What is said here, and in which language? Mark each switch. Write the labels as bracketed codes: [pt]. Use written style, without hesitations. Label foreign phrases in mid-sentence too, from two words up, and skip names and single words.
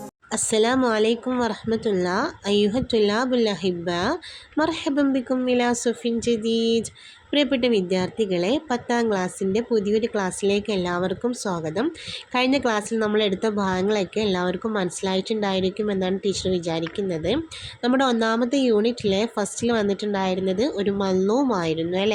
[ar] السلام عليكم ورحمة الله أيها الطلاب الأحباء مرحبا بكم إلى صف جديد. [ml] പ്രിയപ്പെട്ട വിദ്യാർത്ഥികളെ 10ാം ക്ലാസ്സിൻ്റെ പുതിയൊരു ക്ലാസ്സിലേക്ക് എല്ലാവർക്കും സ്വാഗതം. കഴിഞ്ഞ ക്ലാസ്സിൽ നമ്മൾ എടുത്ത ഭാഗങ്ങളൊക്കെ എല്ലാവർക്കും മനസ്സിലായിട്ടുണ്ടായിരിക്കും എന്നാണ് ടീച്ചർ വിചാരിക്കുന്നത്. നമ്മുടെ ഒന്നാമത്തെ യൂണിറ്റിലെ ഫസ്റ്റിൽ വന്നിട്ടുണ്ടായിരുന്നത് ഒരു മൽനൂമായിരുന്നു അല്ലേ.